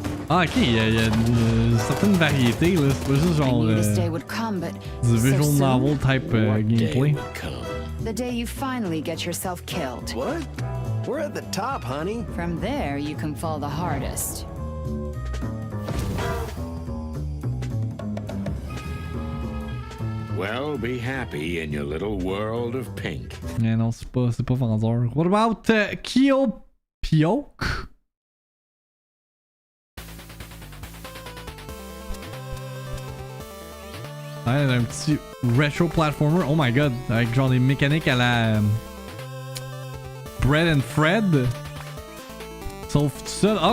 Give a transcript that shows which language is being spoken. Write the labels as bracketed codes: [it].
[fr] Ah, ok, il y a une certaine variété, là. C'est pas juste genre. [en] This day would come, but [fr] du visual [en] so soon? novel type gameplay. The day you finally get yourself killed. What? We're at the top, honey. From there, you can fall the hardest. Well, be happy in your little world of pink. [fr] Mais non, c'est pas vendeur. [en] What about Pioque? [fr] Ouais, un petit retro platformer. [en] Oh my god, [fr] avec genre des mécaniques à la Bread and Fred. Sauf tout ça.